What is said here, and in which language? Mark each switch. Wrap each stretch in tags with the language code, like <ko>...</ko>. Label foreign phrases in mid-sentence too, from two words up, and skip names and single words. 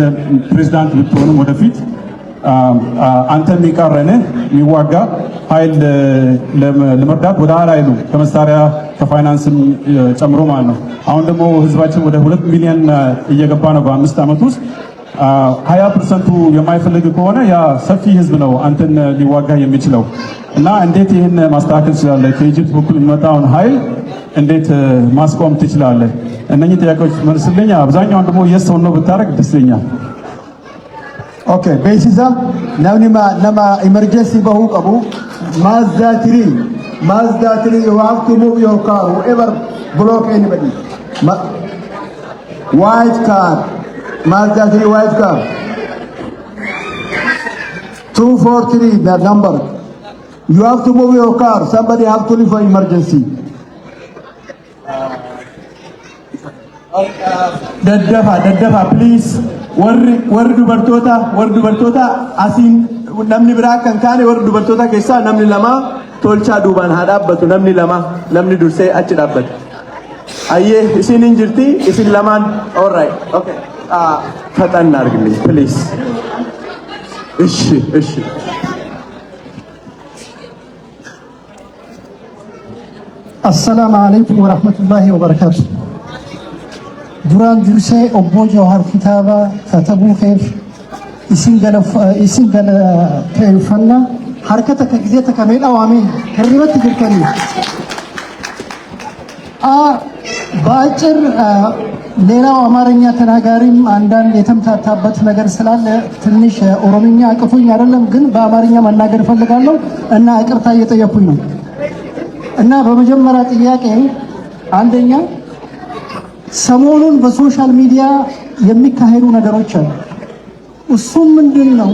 <am>ፕሬዝዳንት ብትሆንም ወደፊት አንተ የሚቃረን የሚዋጋ ኃይል ለመርዳት ወደ ኋላ አይሉ ከመሳሪያ ከፋይናንስም ጨምሮ ማለት ነው። አሁን ደግሞ ህዝባችን ወደ 2 ሚሊዮን እየገባ ነው በ5 ዓመት ውስጥ 20% የማይፈልግ ከሆነ ያ ሰፊ ህዝብ ነው አንተን ሊዋጋ የሚችለው እና እንዴት ይህን ማስተካከል ትችላለህ? ከኢጅፕት በኩል የሚመጣውን ኃይል እንዴት ማስቆም ትችላለህ? እነኚህ ጥያቄዎች መልስልኝ። አብዛኛውን ደግሞ የሰው ነው ብታረግ ደስ ይለኛል።</am> <en>ኦኬ ቤሲሳ</en> <om>nama emergency bahu qabu</om> <en>Mazda 3 you have to move your car whoever block anybody white car Mazda 3 white car 243 the number you have to move your car somebody have to leave for emergency</en> <om>daddafa please warri dubartoota asiin namni biraa kan kaane warri dubartoota keessaa namni lama tolchaa duubaan haa dhaabbatu namni dursee achi dhaabbatu ayyee isin hin jirti isin lamaan</om> <en>all right okay</en> <om>faxan argine please እሺ</om> <ar>السلام عليكم ورحمة الله وبركاته.</ar> <om>duraan dursee obbo Jawhar kitaaba katabuu keef isin galateeffannaa harka takka gisee takka mee dhawaamee hirribatti jirtanii</om> <am>በአጭር ሌላው አማርኛ ተናጋሪም አንዳንድ የተምታታበት ነገር ስላለ ትንሽ ኦሮምኛ አቅፎኝ አይደለም፣ ግን በአማርኛ መናገር ፈልጋለሁ እና ይቅርታ እየጠየኩኝ ነው። እና በመጀመሪያ ጥያቄ አንደኛ ሰሞኑን በሶሻል ሚዲያ የሚካሄዱ ነገሮች አሉ። እሱም ምንድነው?</am>